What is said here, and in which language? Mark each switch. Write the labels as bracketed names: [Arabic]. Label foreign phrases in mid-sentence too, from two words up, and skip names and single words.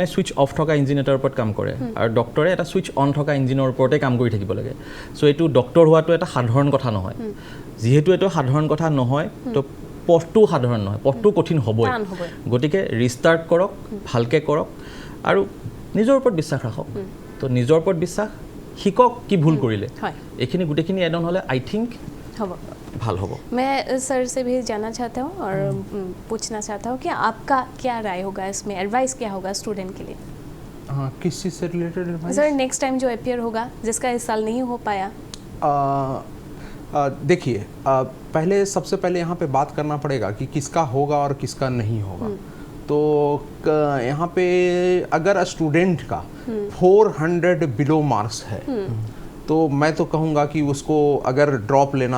[English] switch off [Assamese] থকা ইঞ্জিন এটাৰ ওপৰত কাম কৰে আৰু ডক্টৰে এটা [English] switch on [Assamese] থকা ইঞ্জিনৰ ওপৰতে কাম কৰি থাকিব লাগে চ' এইটো ডক্টৰ হোৱাটো এটা সাধাৰণ কথা নহয় যিহেতু এইটো সাধাৰণ কথা নহয় তো পথটো সাধাৰণ নহয় পথটো কঠিন হ'বই গতিকে ৰিষ্টাৰ্ট কৰক ভালকৈ কৰক আৰু নিজৰ ওপৰত বিশ্বাস ৰাখক তো নিজৰ ওপৰত বিশ্বাস শিকক কি ভুল কৰিলে এইখিনি গোটেইখিনি [English] add on [Assamese] হ'লে [English] I think [Assamese] হ'ব ভাল হ'ব [Hindi] मैं सर से भी जानना चाहता हूँ और पूछना चाहता हूँ कि आपका क्या राय होगा इसमें एडवाइस क्या होगा स्टूडेंट के लिए हाँ किस चीज़ से रिलेटेड एडवाइस सर [English] next time [Hindi] जो अपियर होगा जिसका इस साल नहीं हो पाया देखिए पहले सबसे पहले यहाँ पे बात करना पड़ेगा कि किसका होगा और किसका नहीं होगा तो यहाँ पे अगर स्टूडेंट का 400 [English] below marks [Hindi] है तो मैं तो कहूँगा कि उसको अगर ड्रॉप लेना